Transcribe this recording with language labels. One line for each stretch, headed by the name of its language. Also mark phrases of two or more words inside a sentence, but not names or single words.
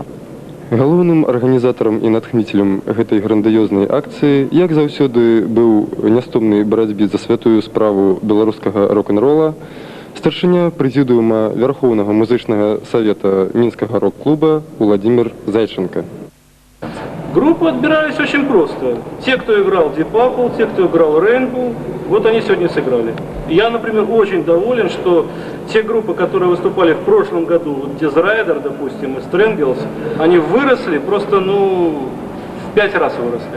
Belarusian: Галоўным арганізатарам і натхніцелем гэтай грандыёзнай акцыі, як заўсёды, быў нястомнай барацьбе за святую справу беларускага рок-н-рола старшыня прэзідыума Вярхоўнага музычнага савета
Russian: Минского рок-клуба
Belarusian: Владимир Зайченко.
Russian: Группы отбирались очень просто. Те, кто играл Deep Purple, те, кто играл Rainbow, вот они сегодня сыграли. Я, например, очень доволен, что те группы, которые выступали в прошлом году, вот Diz Rider, допустим, и Strangles, они выросли просто, в 5 раз выросли.